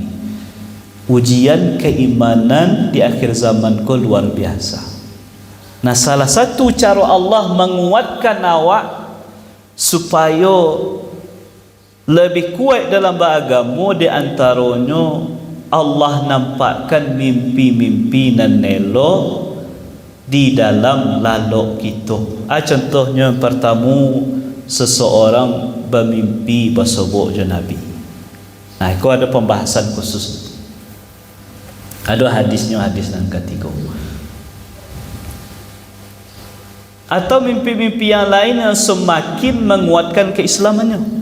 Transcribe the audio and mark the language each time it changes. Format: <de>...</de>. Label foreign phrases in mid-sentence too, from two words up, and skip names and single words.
<id>Ujian keimanan di akhir zaman kau luar biasa. Nah, salah satu cara Allah menguatkan awak supaya lebih kuat dalam beragama, di antaranya Allah nampakkan mimpi-mimpi</id> <min>nan elok di dalam lalok</min> <id>kita. Contohnya yang pertama, seseorang bermimpi bersobok je Nabi. Nah, itu ada pembahasan khusus. Ada hadisnya, hadis yang ketiga. Atau mimpi-mimpi yang lain yang semakin menguatkan keislamannya.</id>